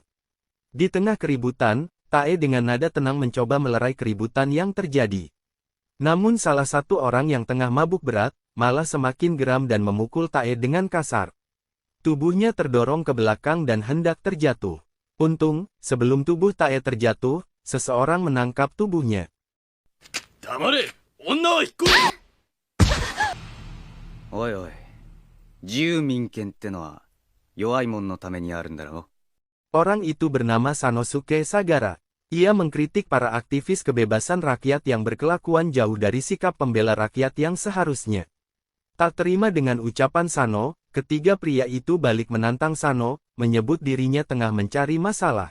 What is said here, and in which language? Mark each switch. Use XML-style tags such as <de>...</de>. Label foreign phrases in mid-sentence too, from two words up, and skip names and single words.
<id>Di tengah keributan, Tae dengan nada tenang mencoba melerai keributan yang terjadi. Namun salah satu orang yang tengah mabuk berat, malah semakin geram dan memukul Tae dengan kasar. Tubuhnya terdorong ke belakang dan hendak terjatuh. Untung, sebelum tubuh Tae terjatuh, seseorang menangkap tubuhnya.</id> <ja>黙れ、女は引っ込め。おいおい、自由民権ってのは弱いもんのためにあるんだろう。</ja> <id>Orang itu bernama Sanosuke Sagara. Ia mengkritik para aktivis kebebasan rakyat yang berkelakuan jauh dari sikap pembela rakyat yang seharusnya. Tak terima dengan ucapan Sano, ketiga pria itu balik menantang Sano, menyebut dirinya tengah mencari masalah.</id>